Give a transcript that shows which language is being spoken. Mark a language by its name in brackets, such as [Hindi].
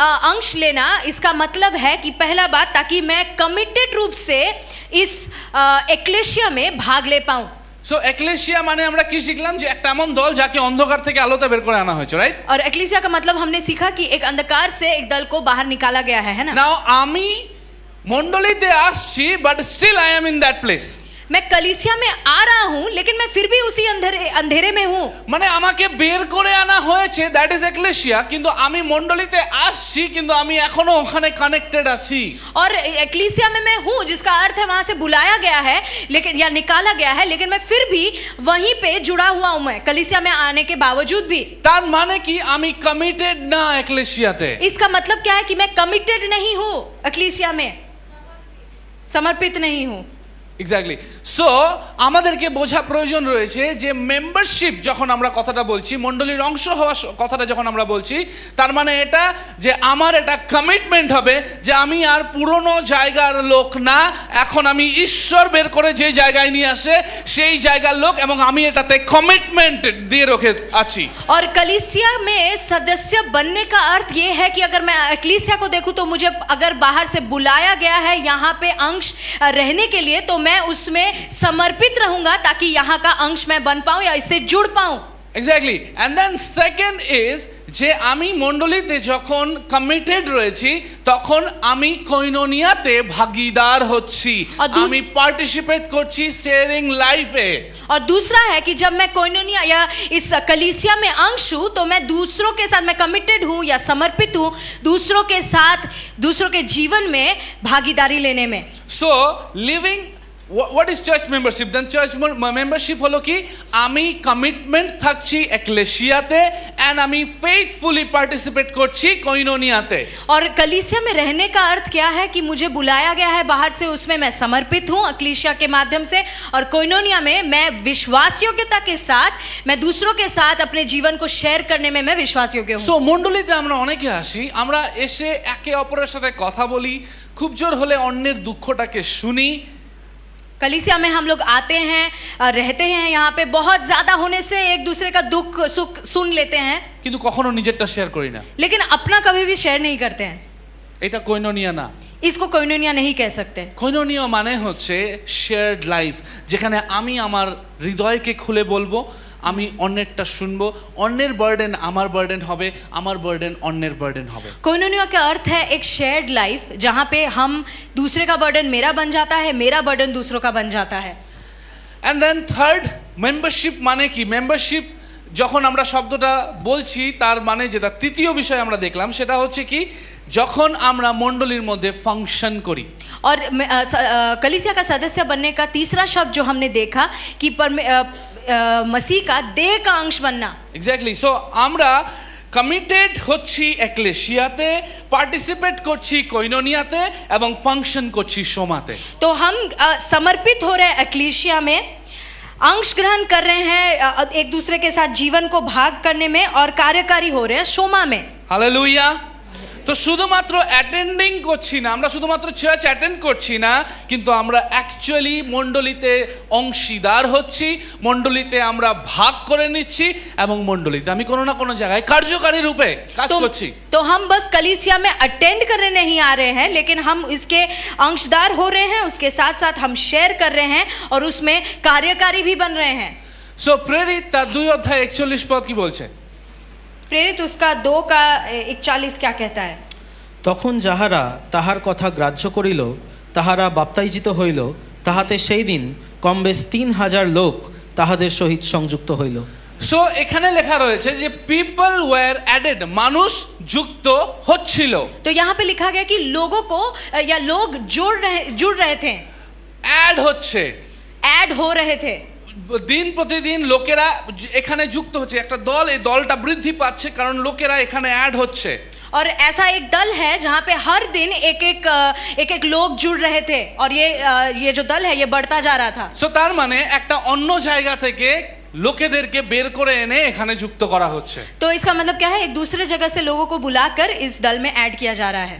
[Hindi] अंश लेना, इसका मतलब है कि पहला बात ताकि मैं कमिटेड रूप से इस एक्लेशिया में भाग ले पाऊं। [Bangla] সো এক্লেশিয়া মানে আমরা কি শিখলাম? যে একটা এমন দল যাকে অন্ধকার থেকে আলোতে বের করে আনা হয়েছে, রাইট? [Hindi] और एक्लेशिया का मतलब हमने सीखा कि एक अंधकार से एक दल को बाहर निकाला गया है ना? [English] now [Bangla] আমি মণ্ডলীতে আসছি [English] But still I am in that place. [Hindi] मैं कलीसिया में आ रहा हूं लेकिन मैं फिर भी उसी अंधेरे में हूं। [Bangla] মানে আমাকে বের করে আনা হয়েছে, [English] that is ecclesia, [Bangla] কিন্তু আমি মণ্ডলীতে আসছি কিন্তু আমি এখনো ওখানে কানেক্টেড আছি। [Hindi] और एक्लेसिया में मैं हूं जिसका अर्थ है वहां से बुलाया गया है लेकिन या निकाला गया है, लेकिन मैं फिर भी वहीं पे जुड़ा हुआ हूं मैं कलीसिया में आने के बावजूद भी। [Bangla] তার মানে কি? আমি কমিটেড না এক্লেশিয়াতে। [Hindi] इसका मतलब क्या है कि मैं कमिटेड नहीं हूं एक्लेसिया में, समर्पित नहीं हूं। [English] Exactly. [Bangla] সো আমাদেরকে বোঝা প্রয়োজন রয়েছে যে মেম্বারশিপ যখন আমরা কথাটা বলছি, মণ্ডলীর অংশ হওয়া কথাটা যখন আমরা বলছি, তার মানে এটা যে আমার এটা কমিটমেন্ট হবে যে আমি আর পুরনো জায়গার লোক না, এখন আমি ঈশ্বর বের করে যে জায়গায় নিয়ে আসে সেই জায়গার লোক এবং আমি এটাতে কমিটমেন্ট দিয়ে রেখে আছি। [Hindi] और कलीसिया में सदस्य बनने का अर्थ ये है कि अगर मैं एक्लेसिया को देखूं तो मुझे अगर बाहर से बुलाया गया है यहाँ पे अंश रहने के लिए तो मैं उसमें समर्पित रहूंगा ताकि यहाँ का अंश मैं बन पाऊं या इससे जुड़ पाऊं। [English] Exactly. And then second is [Bangla] যে আমি মণ্ডলীতে যখন কমিটেড রয়েছি তখন আমি কোইনোনিয়াতে ভাগীদার হচ্ছি, আমি পার্টিসিপেট করছি শেয়ারিং লাইফে। [Hindi] और दूसरा है कि जब मैं कोइनोनिया या इस कलीसिया में अंश हूं तो मैं दूसरों के साथ मैं कमिटेड हूं या समर्पित हूं दूसरों के साथ, दूसरों के जीवन में भागीदारी लेने में। [English] So living what is church membership? [Bangla] Then church membership হলো কি, আমি কমিটমেন্ট থাকছি একলেশিয়াতে এন্ড আমি ফেথফুলি পার্টিসিপেট করছি কোইনোনিয়াতে। [Hindi] और कलीसिया में रहने का अर्थ क्या है कि मुझे बुलाया गया है बाहर से, उसमें मैं समर्पित हूँ अक्लीसिया के माध्यम से, और कोइनोनिया में मैं विश्वास योग्यता के साथ, मैं दूसरों के साथ अपने जीवन को शेयर करने में मैं विश्वास योग्य हूँ। [Bangla] সো মণ্ডলীতে আমরা অনেকে আসি, আমরা এসে একে অপরের সাথে কথা বলি, খুব জোর হলে অন্যের দুঃখটাকে শুনি। [Hindi] कलीसिया में हम लोग आते हैं, रहते हैं यहाँ पे, बहुत ज्यादा होने से एक दूसरे का दुख सुख सुन लेते हैं, [Bangla] কিন্তু কখনো নিজেরটা শেয়ার করি না। [Hindi] लेकिन अपना कभी भी शेयर नहीं करते हैं। [Bangla] এটা কোইনোনিয়া না। [Hindi] इसको कोइनोनिया नहीं कह सकते। [Bangla] কোইনোনিয়া মানে হচ্ছে শেয়ার্ড লাইফ, যেখানে আমি আমার হৃদয়কে খুলে বলবো, আমি অন্যেরটা শুনবো, অন্যের বার্ডেন আমার বার্ডেন হবে, আমার বার্ডেন অন্যের বার্ডেন হবে। [Hindi] कोइनोनिया का अर्थ है एक शेयर्ड लाइफ, जहाँ पे हम दूसरे का बर्डन मेरा बन जाता है, मेरा बर्डन दूसरों का बन जाता है। [English] and then third, membership [Bangla] মানে কি? মেম্বারশিপ যখন আমরা শব্দটা বলছি, তার মানে যেটা তৃতীয় বিষয় আমরা দেখলাম সেটা হচ্ছে কি, যখন আমরা মণ্ডলীর মধ্যে ফাংশন করি। [Hindi] और कलीसिया का सदस्य बनने का तीसरा शब्द जो हमने देखा कि मसीह का देह का अंश बनना। [English] Exactly. [Bangla] সো আমরা কমিটেড হচ্ছি একলেশিয়াতে, পার্টিসিপেট করছি কোইনোনিয়াতে এবং ফাংশন করছি সোমাতে। [Hindi] तो हम समर्पित हो रहे हैं एक्लीसिया में, अंश ग्रहण कर रहे हैं एक दूसरे के साथ जीवन को भाग करने में, और कार्यकारी हो रहे हैं सोमा में। [Bangla] হালেলুয়া। তো শুধুমাত্র অ্যাটেন্ডিং করছি না, আমরা শুধুমাত্র চার্চ অ্যাটেন্ড করছি না, কিন্তু আমরা অ্যাকচুয়ালি মণ্ডলীতে অংশীদার হচ্ছি, মণ্ডলীতে আমরা ভাগ করে নিচ্ছি এবং মণ্ডলীতে আমি কোনো না কোনো জায়গায় কার্যকারী রূপে কাজ করছি। [Hindi] तो हम बस कलीसिया में अटेंड करने नहीं आ रहे हैं, लेकिन हम इसके अंशदार हो रहे हैं, उसके साथ साथ हम शेयर कर रहे हैं और उसमें कार्यकारी भी बन रहे हैं। [Bangla] সো প্রেরিত তার 2:41 কি বলছে? [Hindi] प्रेरित उसका 2:41 क्या कहता है? [Bangla] তখন যাহারা তাহার কথা গ্রাহ্য করিল, তাহারা বাপ্তাইজিত হইল, তাহাতে সেই দিন কমবেশ 3000 লোক তাহাদের সহিত সংযুক্ত হইল। সো এখানে লেখা রয়েছে যে [English] people were added, [Bangla] মানুষ যুক্ত হচ্ছিল। [Hindi] तो यहाँ पे लिखा गया कि लोगों को या लोग जुड़ रहे थे, [Bangla] অ্যাড হচ্ছে, [Hindi] ऐड हो रहे थे। [Bangla] দিন প্রতিদিন লোকেরা এখানে যুক্ত হচ্ছে, একটা দল, এই দলটা বৃদ্ধি পাচ্ছে কারণ লোকেরা এখানে অ্যাড হচ্ছে। [Hindi] और ऐसा एक दल है जहाँ पे हर दिन एक लोग जुड़ रहे थे, और ये जो दल है ये बढ़ता जा रहा था। [Bangla] সো তার মানে একটা অন্য জায়গা থেকে লোকেদেরকে বের করে এনে এখানে যুক্ত করা হচ্ছে। [Hindi] तो इसका मतलब क्या है? एक दूसरे जगह से लोगों को बुलाकर इस दल में ऐड किया जा रहा है।